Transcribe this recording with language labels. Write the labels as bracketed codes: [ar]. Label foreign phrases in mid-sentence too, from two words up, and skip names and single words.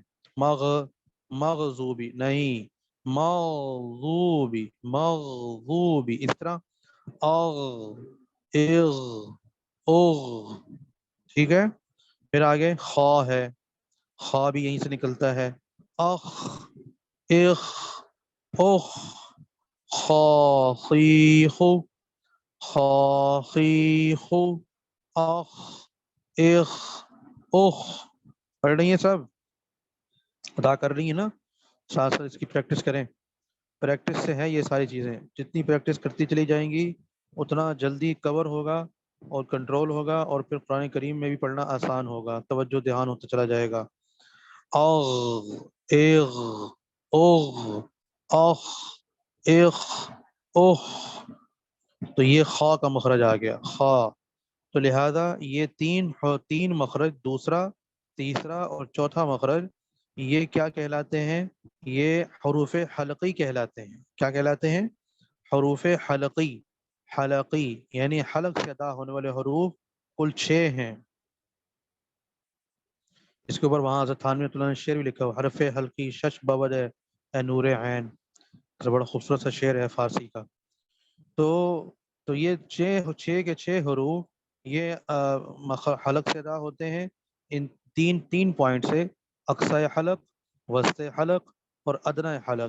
[ur] مغ. مغزوبی نہیں، مغزوبی. مغزوبی اس طرح. اغ. اغ. اوغ. ٹھیک ہے. پھر آگے خا ہے، خا بھی یہیں سے نکلتا ہے. اخ. اخ. اخ. خاخیخ. خاخیخ. اخ. اخ. اخ. پڑھ رہی ہیں سب؟ ادا کر رہی ہیں نا؟ ساتھ ساتھ اس کی پریکٹس کریں. پریکٹس سے ہے یہ ساری چیزیں. جتنی پریکٹس کرتی چلی جائیں گی اتنا جلدی کور ہوگا اور کنٹرول ہوگا، اور پھر قرآن کریم میں بھی پڑھنا آسان ہوگا، توجہ دھیان ہوتا چلا جائے گا. اغ. اغ. اغ. اخ. اخ. اخ. تو یہ خا کا مخرج آ گیا، خا. تو لہذا یہ تین مخرج، دوسرا، تیسرا اور چوتھا مخرج، یہ کیا کہلاتے ہیں؟ یہ حروف حلقی کہلاتے ہیں. کیا کہلاتے ہیں؟ حروف حلقی. حلقی یعنی حلق سے ادا ہونے والے حروف کل 6 ہیں. اس کے اوپر وہاں حضرت تھانوی رحمۃ اللہ نے شعر بھی لکھا ہوا، [fa] حرف حلقی شش بود اے نور عین. [ur] بڑا خوبصورت سا شعر ہے فارسی کا. تو یہ 6 حروف یہ حلق سے ادا ہوتے ہیں. ان تین پوائنٹ سے: اقصی حلق، وسط حلق اور ادنی حلق.